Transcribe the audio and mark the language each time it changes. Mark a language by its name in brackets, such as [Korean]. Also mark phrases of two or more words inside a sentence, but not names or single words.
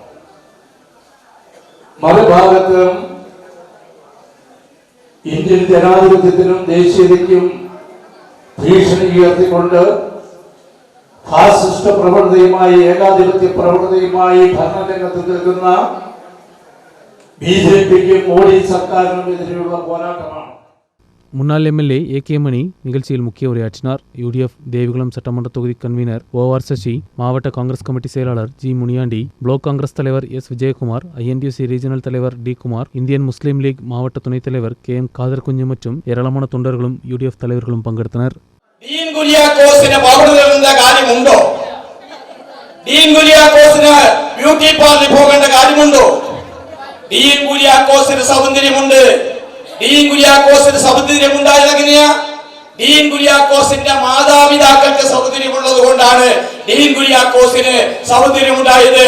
[Malayalam] മറുഭാഗത്തും ഇന്ത്യൻ ജനാധിപത്യത്തിനും ദേശീയതയ്ക്കും ഭീഷണി ഉയർത്തിക്കൊണ്ട് ഫാസിസ്റ്റ് പ്രവണതയുമായി ഏകാധിപത്യ പ്രവണതയുമായി ഭരണരംഗത്ത് നിൽക്കുന്ന BJPക്കും മോഡി സർക്കാരിനും എതിരെയുള്ള പോരാട്ടമാണ്. [Tamil] முன்னாள் MLA AK மணி நிகழ்ச்சியில் முக்கிய உரையாற்றினார். UDF தேவிகுளம் சட்டமன்ற தொகுதி கன்வீனர் OR சசி, மாவட்ட காங்கிரஸ் கமிட்டி செயலாளர் G. முனியாண்டி, பிளாக் காங்கிரஸ் தலைவர் S. விஜயகுமார், INTUC ரீஜனல் தலைவர் D. குமார், இந்தியன் முஸ்லீம் லீக் மாவட்ட துணைத் தலைவர் KM காதர் குஞ்சு மற்றும் ஏராளமான தொண்டர்களும் UDF தலைவர்களும் பங்கெடுத்தனர். [Malayalam] ഡീൻ കുര്യാക്കോസിനെ പൗരത്വ കാര്യമുണ്ടോ? ഡീൻ കുര്യാക്കോസിന് [English] beauty parlour-ൽ [Malayalam] പോകേണ്ട കാര്യമുണ്ടോ? ഡീൻ കുര്യാക്കോസിന് സൗന്ദര്യമുണ്ട്. ഡീൻ കുര്യാക്കോസിന് സൗന്ദര്യമുണ്ടായത് എങ്ങനെയാ? ഡീൻ കുര്യാക്കോസിന്റെ മാതാപിതാക്കൾക്ക് സൗന്ദര്യമുള്ളത് കൊണ്ടാണ് ഡീൻ കുര്യാക്കോസിന് സൗന്ദര്യമുണ്ടായത്.